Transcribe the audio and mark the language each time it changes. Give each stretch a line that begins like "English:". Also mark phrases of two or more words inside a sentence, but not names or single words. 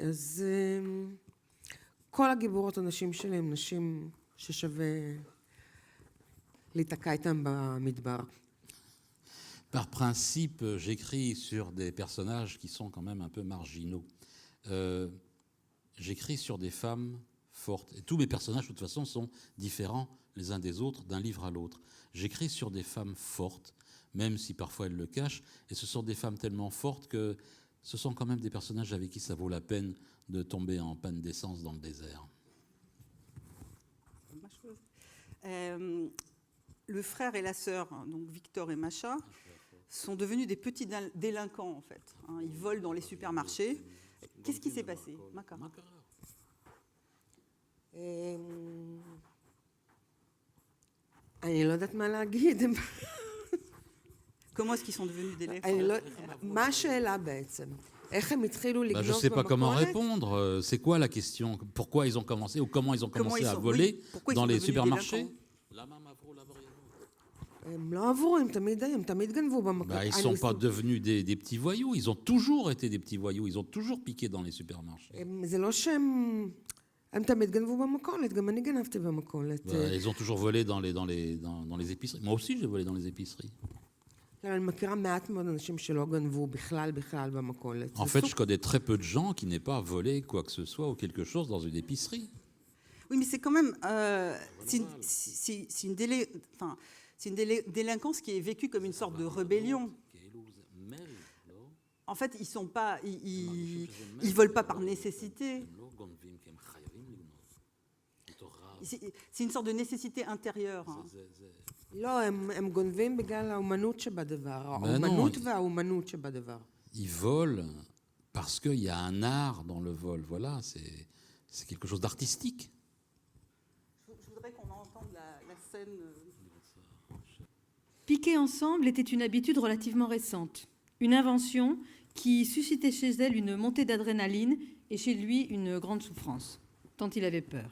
Hebrew: אז כל הגיבורות הנשים שלי הם נשים ששווה להיתקע איתם במדבר.
French: Par principe, j'écris sur des personnages qui sont quand même un peu marginaux. J'écris sur des femmes fortes. Et tous mes personnages, de toute façon, sont différents les uns des autres, d'un livre à l'autre. J'écris sur des femmes fortes, même si parfois elles le cachent. Et ce sont des femmes tellement fortes que ce sont quand même des personnages avec qui ça vaut la peine de tomber en panne d'essence dans le désert. Le frère et la sœur, donc Victor et Masha, sont devenus des petits délinquants en fait. Ils volent dans les supermarchés. Qu'est-ce qui s'est passé, Maka?
Hebrew: אני לא יודעת מה להגיד.
French: Comment est-ce qu'ils sont devenus délinquants?
Hebrew: מה השאלה בעצם? איך הם התחילו לגנוב
French: Je ne sais pas comment
Hebrew: במכולת?
French: répondre. C'est quoi la question? Pourquoi ils ont commencé ou comment ils ont commencé à voler dans les supermarchés?
Hebrew: הם לא עברו, הם תמיד גנבו במכולת.
French: Ils ne sont pas devenus des petits voyous. Ils ont toujours été des petits voyous. Ils ont toujours piqué dans les supermarchés.
Hebrew: זה לא שהם... הם תמיד גנבו במכולת, גם אני גנבתי במכולת.
French: Ils ont toujours volé dans les épiceries. Moi aussi, j'ai volé dans les épiceries.
Hebrew: אני מכירה מעט מאוד אנשים שלא גנבו בכלל במכולת.
French: En fait, je connais très peu de gens qui n'aient pas volé quoi que ce soit ou quelque chose dans une épicerie. Oui, mais c'est quand même... c'est une délinquance qui est vécue comme une sorte de rébellion. En fait, ils sont pas... Ils volent pas par nécessité. C'est une sorte de nécessité intérieure.
Hebrew: לא, הם גונבים בגלל האומנות שבדבר, האומנות והאומנות שבדבר.
French: Ils volent parce qu'il y a un art dans le vol. Voilà, c'est quelque chose d'artistique. Je voudrais qu'on entende la scène. Piquer ensemble était une habitude relativement récente, une invention qui suscitait chez elle une montée d'adrénaline et chez lui une grande souffrance, tant il avait peur.